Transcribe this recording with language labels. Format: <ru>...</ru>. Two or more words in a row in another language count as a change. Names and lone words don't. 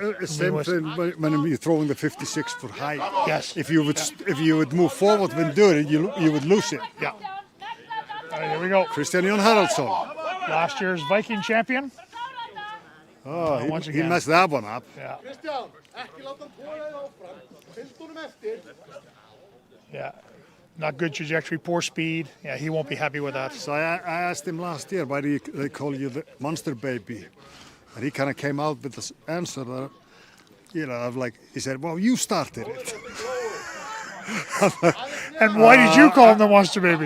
<en>Same thing when you're throwing the 56-foot height. Yes. If you would move forward when doing it, you would lose it. Yeah. All right, here we go. Kristjan Haraldsson. Last year's Viking champion. Oh, once he again. messed that one up. Yeah.</en> <is>Kristjan, ekki láta hann tóra þér áfram. Fylgdu honum eftir.</is> <en>Yeah. Not good trajectory, poor speed. Yeah, he won't be happy with that. So I asked him last year, why do they call you the monster baby? And he kind of came out with this answer that, he said, well, you started it. And why did you call him the monster baby?</en>